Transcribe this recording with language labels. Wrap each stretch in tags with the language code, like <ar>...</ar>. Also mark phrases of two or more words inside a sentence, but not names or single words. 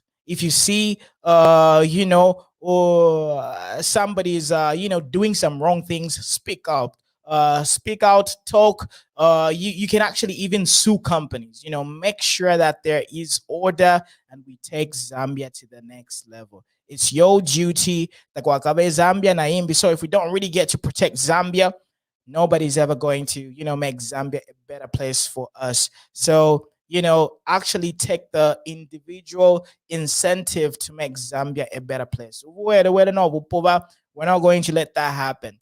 <en>If you see, you know, or somebody's, you know, doing some wrong things, speak out. Talk. You can actually even sue companies. You know, make sure that there is order and we take Zambia to the next level. It's your duty.</en> <bem>Zambia na imbi.</bem> <en>So if we don't really get to protect Zambia, nobody's ever going to, you know, make Zambia a better place for us. So, you know, actually take the individual incentive to make Zambia a better place. We're not going to let that happen.</en>